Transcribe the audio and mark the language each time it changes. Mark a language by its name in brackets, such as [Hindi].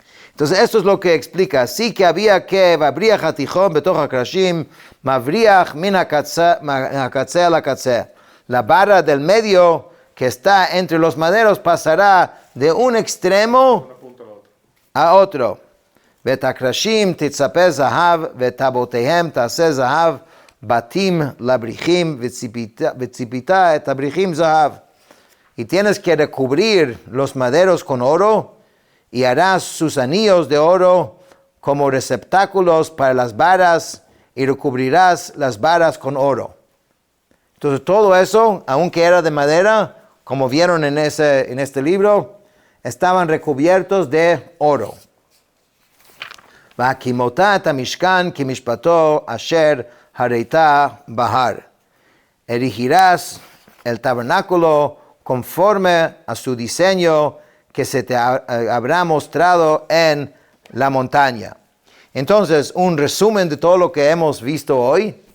[Spanish] Entonces esto es lo que explica. Sí que había que mabriach hatichon betoch hakrashim, mabriach min hakatzeh al hakatzeh. La barra del medio que está entre los maderos pasará de un extremo a otro. [Hebrew] ואת הקרשים תצפה זהב, ואת טבעותיהם תעשה זהב, בתים לבריחים, וציפית את הבריחים זהב. [Spanish] Y tienes que recubrir los maderos con oro, y harás sus anillos de oro como receptáculos para las varas, y recubrirás las varas con oro. Entonces todo eso, aunque era de madera, como vieron en este libro, estaban recubiertos de oro. [Hebrew] והקימותה את המשכן כמשפטו אשר הראתה בהר. [Spanish] Erigirás el tabernáculo conforme a su diseño que se te habrá mostrado en la montaña. Entonces, un resumen de todo lo que hemos visto hoy.